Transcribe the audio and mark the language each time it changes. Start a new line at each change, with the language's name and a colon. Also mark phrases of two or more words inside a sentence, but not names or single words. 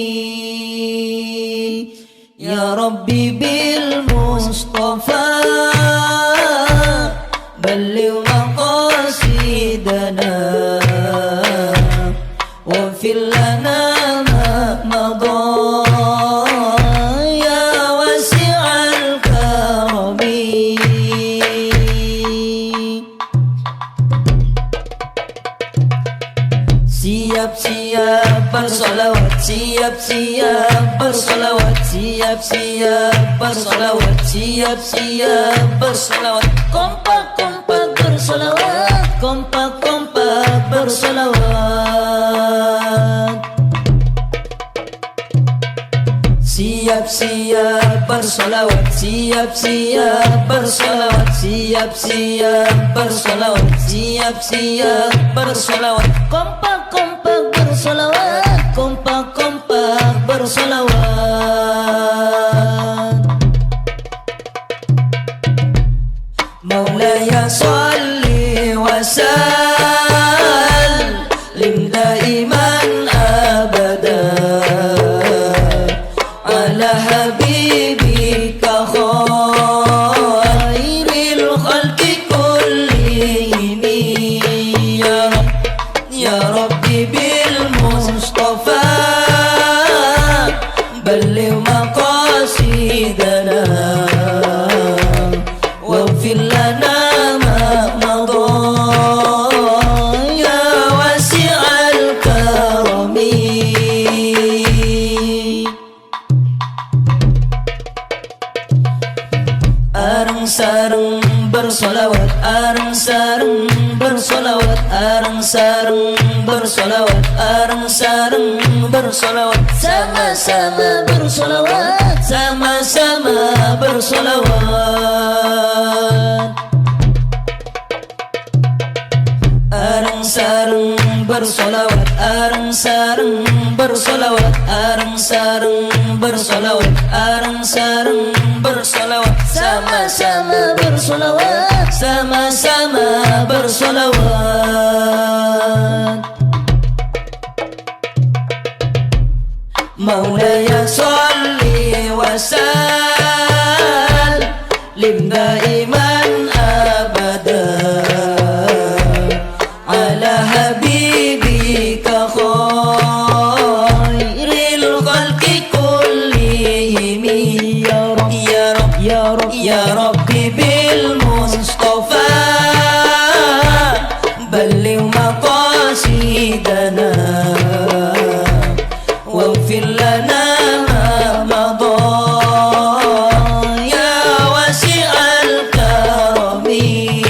Arabic: يا ربي بالمصطفى بلغ مقاصدنا واغفر لنا ما مضى يا واسع الكرم.
Indonesian: Siap-siap bersolawat, siap-siap bersolawat, siap-siap bersolawat, siap-siap bersolawat. Kompak-kompak bersolawat, kompak-kompak bersolawat. Siap-siap bersolawat, siap-siap bersolawat, siap-siap bersolawat, siap-siap bersolawat. Kompak-kompak bersolawat, kompak-kompak bersolawat.
Arabic: مولاي صل وسلم دائما أبدا على حبيبك خير الخلق كلهم يا ربي بالمصطفى بلغ مقاصدنا واغفر لنا ما مضى يا واسع الكرم.
Indonesian: Areng-sareng bersolawat, areng-sareng bersolawat, areng-sareng bersolawat, areng-sareng bersolawat. Sama-sama bersolawat, sama-sama bersolawat. Areng-sareng bersolawat, areng-sareng bersolawat, areng-sareng bersolawat, areng-sareng bersolawat. Sama-sama bersolawat, sama-sama bersolawat.
Arabic: Maulaya sholli wa sallim daiman abada على حبيبك خير الخلق كلهم يا ربي بالمصطفى بلغ مقاصدنا واغفر لنا ما مضى يا واسع الكرم.